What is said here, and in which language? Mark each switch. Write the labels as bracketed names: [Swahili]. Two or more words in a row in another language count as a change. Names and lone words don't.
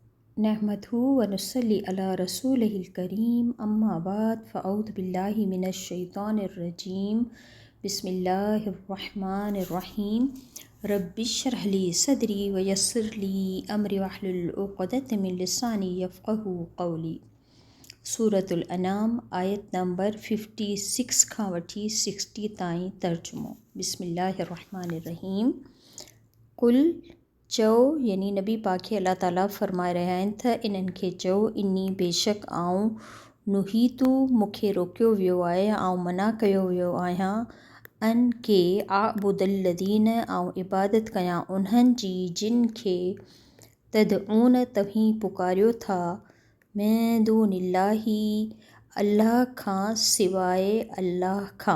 [Arabic] نحمده و نصلي على رسوله الكريم أما بعد فأعوذ بالله من الشيطان الرجيم بسم الله الرحمن الرحيم رب اشرح لي صدري و يسر لي أمري و احلل عقدة من لساني يفقهوا قولي. [Sindhi] सूरतुल अनाम आयत नंबर 56 खां वठी 60 ताईं तर्जुमो। बिस्मिल्लाहिर्रहमानिर्रहीम। कुल चओ, यानी नबी पाक खे अल्लाह ताला फ़रमाए रहिया आहिनि त इन्हनि खे चओ, इन्नी बेशक आऊं नुहीतू मूंखे रोकियो वियो आहे, आऊं मना कयो वियो आहियां [Arabic] أن أعبد الذين [Sindhi] आऊं इबादत कयां उन्हनि जी जिन खे तदऊन तव्हीं पुकारियो था [Arabic] من دون الله [Sindhi] अल्लाह खां सिवाइ अल्लाह खां।